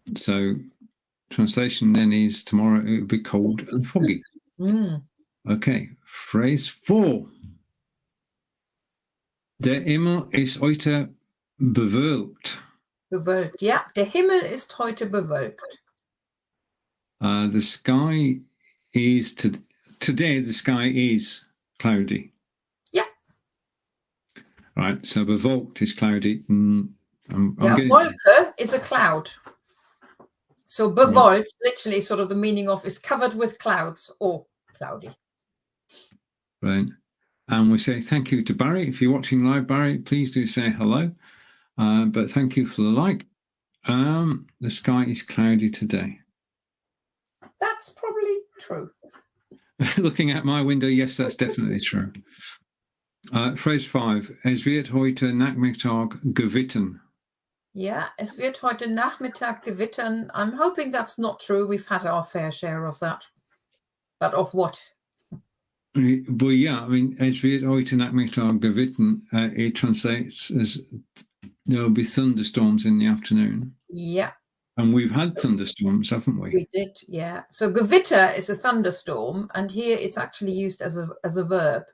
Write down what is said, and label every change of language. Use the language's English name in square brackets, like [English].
[English] So translation then is tomorrow it will be cold and foggy. Okay. Phrase 4. [German] Der Himmel ist heute bewölkt. Bewölkt. Ja, der Himmel ist heute bewölkt. [English] The sky is today. The sky is cloudy. Yeah. Right. So bewölkt is cloudy. Wolke is a cloud. So bewölkt, literally, sort of the meaning of is covered with clouds or cloudy. Right. And we say thank you to Barry. If you're watching live, Barry, please do say hello. But thank you for the like. The sky is cloudy today. That's probably true. Looking at my window, yes, that's definitely true. Phrase 5. [German] Es wird heute Nachmittag gewittern. Yeah, es wird heute Nachmittag gewittern. [English] I'm hoping that's not true. We've had our fair share of that. But of what? [German] Well, yeah, I mean, es wird heute Nachmittag gewittern. [English] It translates as there will be thunderstorms in the afternoon. Yeah. And we've had thunderstorms, haven't we? We did, yeah. So gewitter is a thunderstorm, and here it's actually used as a verb.